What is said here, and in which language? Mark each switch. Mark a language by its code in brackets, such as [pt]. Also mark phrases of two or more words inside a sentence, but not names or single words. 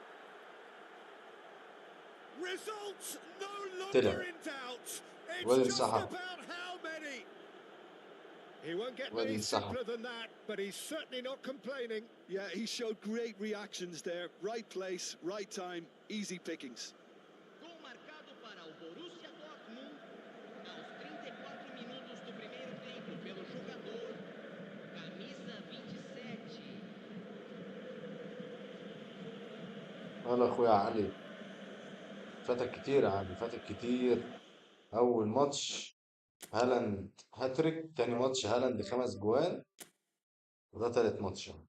[en] Results no longer in doubt. It's just about how many. He won't get وادي any انسحب. simpler than that, but he's certainly not complaining. Yeah, he showed great reactions there. Right place, right time, easy pickings. [pt] Gol marcado para o Borussia Dortmund aos 34 minutos do primeiro tempo pelo jogador camisa 27. [ar] يلا اخويا علي، فاتك كتير يا علي، فاتك كتير. اول ماتش هالاند هاتريك، تاني ماتش هالاند 5 جوان، وده تالت ماتش يعني.